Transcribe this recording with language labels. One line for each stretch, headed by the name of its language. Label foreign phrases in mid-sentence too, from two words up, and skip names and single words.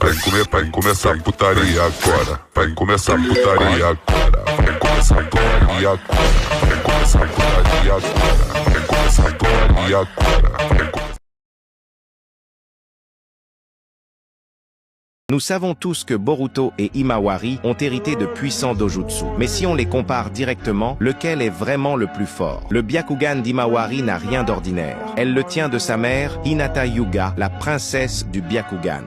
Portuguese: vai começar a putaria agora. Vai começar a putaria agora. Vai começar a putaria agora. Vai começar a putaria agora. Vai começar a putaria agora.
French: Nous savons tous que Boruto et Himawari ont hérité de puissants dojutsu. Mais si on les compare directement, lequel est vraiment le plus fort? Le Byakugan d'Himawari n'a rien d'ordinaire. Elle le tient de sa mère, Hinata Hyuga, la princesse du Byakugan.